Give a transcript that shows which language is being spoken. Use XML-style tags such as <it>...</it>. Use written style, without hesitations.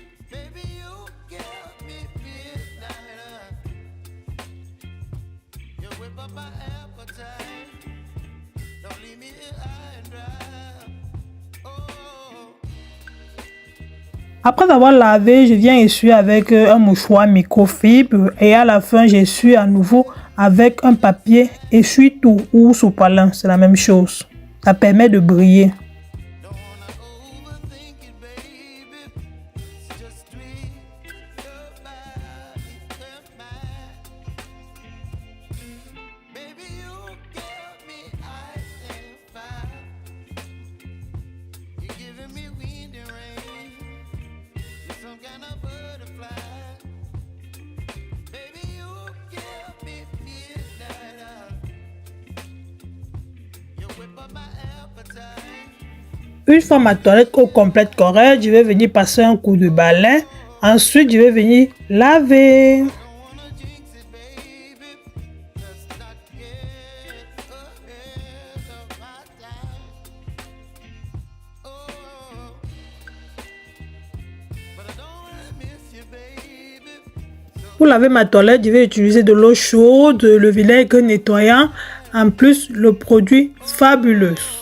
<en>Baby, you give me midnight. You whip up my appetite. Don't leave me here high and dry. Oh.</en> <fr>Après avoir lavé, je viens essuyer avec un mouchoir microfibre et à la fin, j'essuie à nouveau avec un papier essuie-tout ou sopalin. C'est la même chose. Ça permet de briller.</fr> <en>Don't wanna overthink it, baby. It's just tweak your body and mine. Baby, you give me ice and fire. You're giving me wind and rain. You're some kind of butterfly. Baby, you give me midnight. You whip up my appetite.</en> <fr>Une fois ma toilette au complète correcte, je vais venir passer un coup de balai. Ensuite, je vais venir laver.</fr> <en>Don't wanna jinx it, baby. Let's not get ahead of my time. Oh, but I don't wanna miss you, baby.</en> <fr>Pour laver ma toilette, je vais utiliser de l'eau chaude, le vinaigre nettoyant, en plus le produit Fabulous.</fr>